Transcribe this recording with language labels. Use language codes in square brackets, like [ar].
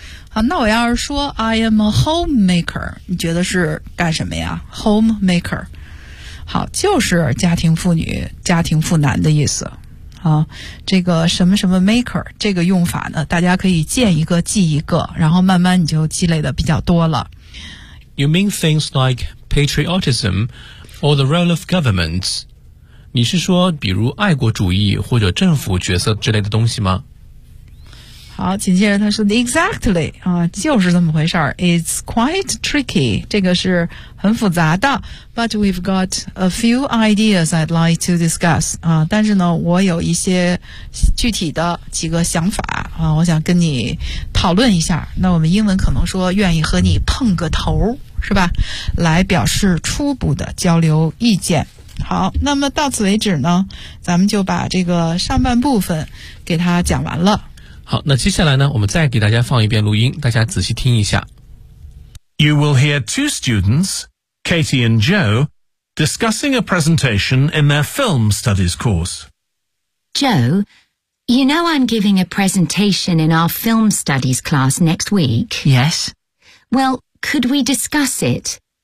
[zh] 好，那我要是说 [en] I am a homemaker， [zh] 你觉得是干什么呀？ homemaker 好，就是家庭妇女，家庭妇男的意思。这个什么什么 maker 这个用法呢，大家可以见一个记一个，然后慢慢你就积累的比较多了。 [en] You mean things like patriotism or the role of governments? [zh] 你是说比如爱国主义或者政府角色之类的东西吗？好，紧接着他说 exactly 啊，就是这么回事儿。 [en] It's quite tricky， [zh] 这个是很复杂的。 [en] But we've got a few ideas I'd like to discuss [zh] 啊，但是呢，我有一些具体的几个想法啊，我想跟你讨论一下。那我们英文可能说愿意和你碰个头是吧，来表示初步的交流意见。好，那么到此为止呢，咱们就把这个上半部分给他讲完了。好，那接下来呢，我们再给大家放一遍录音，大家仔细听一下。 [en] You will hear two students, Katie and Joe, discussing a presentation in their film studies course. Joe, you know I'm giving a presentation in our film studies class next week? Yes. Well, could we discuss it?